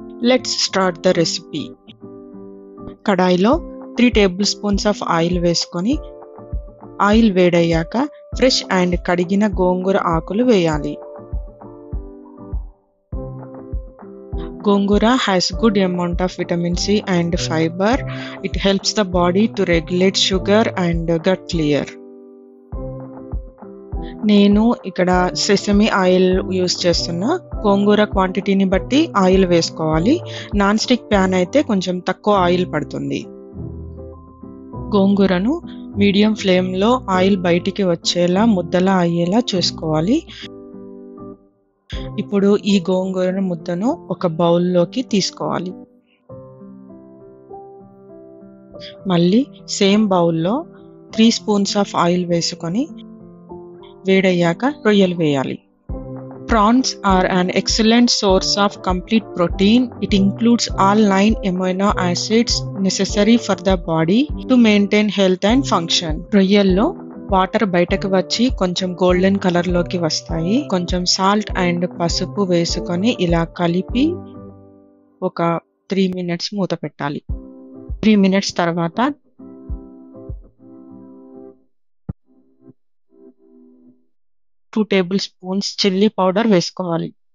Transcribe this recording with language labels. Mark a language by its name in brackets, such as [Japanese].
[Telugu] Let's start the recipe. కడాయిలో 3 table spoons of oil వేసుకొని oil వేడయ్యాక ఫ్రెష్ అండ్ కడిగిన గోంగూర ఆకులు వేయాలి. [English] Gongura has good amount of vitamin C and fiber. It helps the body to regulate sugar and gut clear. [Telugu] నేను ఇక్కడ sesame oil use చేస్తున్నా. గోంగూర క్వాంటిటీని బట్టి ఆయిల్ వేసుకోవాలి. నాన్ స్టిక్ ప్యాన్ అయితే కొంచెం తక్కువ ఆయిల్ పడుతుంది. గోంగూరను మీడియం ఫ్లేమ్లో ఆయిల్ బయటికి వచ్చేలా ముద్దలా అయ్యేలా చూసుకోవాలి. ఇప్పుడు ఈ గోంగూర ముద్దను ఒక బౌల్లోకి తీసుకోవాలి. మళ్ళీ సేమ్ బౌల్లో 3 స్పూన్స్ ఆఫ్ ఆయిల్ వేసుకొని వేడయ్యాక రొయ్యలు వేయాలి. [English] Prawns are an excellent source of complete protein. It includes all 9 amino acids necessary for the body to maintain health and function. [Telugu] రొయ్యల్లో water బయటకు వచ్చి కొంచెం గోల్డెన్ కలర్లోకి వస్తాయి. కొంచెం సాల్ట్ అండ్ పసుపు వేసుకొని ఇలా కలిపి ఒక 3 మినిట్స్ మూత పెట్టాలి. 3 మినిట్స్ తర్వాత 2 టేబుల్ స్పూన్స్ చిల్లీ పౌడర్ వేసుకోవాలి.